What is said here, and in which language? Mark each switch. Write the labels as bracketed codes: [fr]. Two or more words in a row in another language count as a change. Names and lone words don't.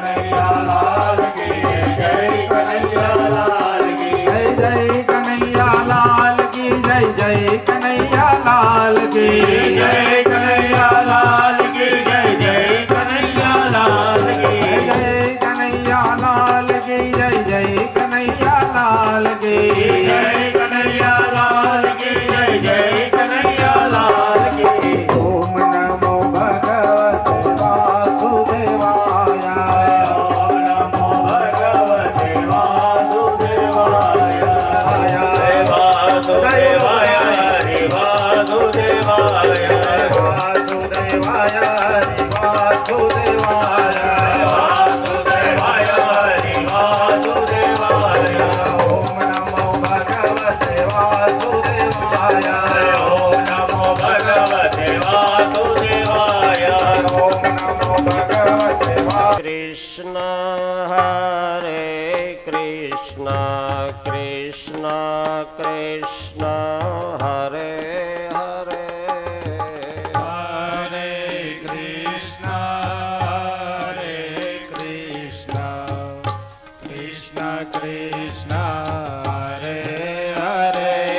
[hi] जय कन्हैया लाल की जय जय कन्हैया लाल की जय कन्हैया लाल की जय जय कन्हैया लाल की [sa] ओम नमो भगवते वासुदेवाय वासुदेवाय वासुदेवाय ओम नमो भगवते वासुदेवाय ओम नमो भगवते कृष्ण हरे कृष्ण कृष्ण कृष्ण हरे हरे हरे कृष्ण कृष्ण कृष्ण हरे हरे